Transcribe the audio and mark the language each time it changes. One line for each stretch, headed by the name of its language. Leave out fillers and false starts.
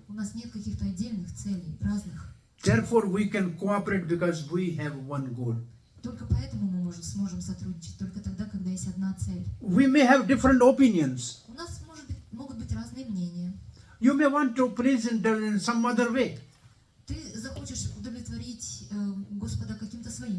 Russian: У нас нет каких-то отдельных целей, разных.
English: Therefore, we can cooperate because we have one goal.
Russian: Только поэтому мы сможем сотрудничать, только тогда, когда есть одна цель.
English: We may have different opinions.
Russian: У нас могут быть разные мнения.
English: You may want to please in some other way.
Russian: Ты захочешь удовлетворить Господа каким-то своим